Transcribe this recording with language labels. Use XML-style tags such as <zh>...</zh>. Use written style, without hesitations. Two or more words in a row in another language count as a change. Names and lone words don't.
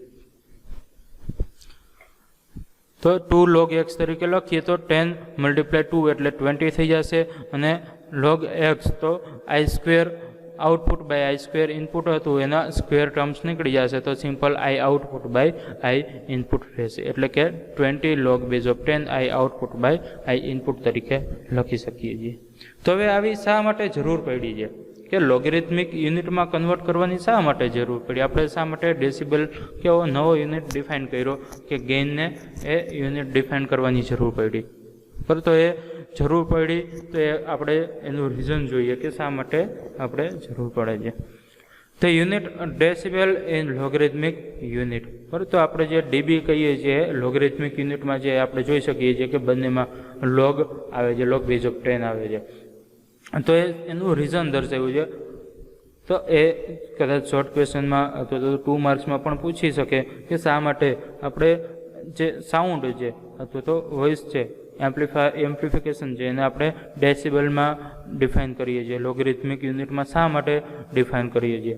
<gu>તો 2</gu> <en>log x</en> <gu>તરીકે લખીએ તો 10 × 2 એટલે 20 થઈ જશે અને</gu> <en>log x</en> <gu>તો</gu> <en>I² output by I² input</en> <gu>હતું એના</gu> <en>square terms</en> <gu>નીકળી જશે તો</gu> <en>simple I output by I input</en> <gu>રહેશે એટલે કે</gu> <en>20 log base of 10 I output by I input</en> <gu>તરીકે લખી શકીએ છીએ. તો હવે આવી શા માટે જરૂર પડી છે કે લોગેરિથમિક યુનિટમાં કન્વર્ટ કરવાની શા માટે જરૂર પડી? આપણે શા માટે ડેસિબલ કેવો નવો યુનિટ ડિફાઇન કર્યો કે ગેઇનને એ યુનિટ ડિફાઇન કરવાની જરૂર પડી? પરંતુ એ જરૂર પડી તો એ આપણે એનું રીઝન જોઈએ કે શા માટે આપણે જરૂર પડે છે.</gu> <en>તો unit decibel in logarithmic unit.</en> <gu>પરંતુ આપણે જે ડીબી કહીએ છીએ લોગેરિથમિક યુનિટમાં જે આપણે જોઈ શકીએ છીએ કે બંનેમાં લોગ આવે છે,</gu> <en>log base of 10</en> <gu>આવે છે. તો એનું રીઝન દર્શાવ્યું છે. તો એ કદાચ</gu> <en>short questionમાં</en> <gu>અથવા તો 2 માર્ક્સમાં પણ પૂછી શકે કે શા માટે આપણે જે સાઉન્ડ છે અથવા તો વોઇસ છે એમ્પ્લિફિકેશન છે એને આપણે ડેસિબલમાં ડિફાઇન કરીએ છીએ, લોગેરિથમિક યુનિટમાં શા માટે ડિફાઇન કરીએ છીએ?</gu>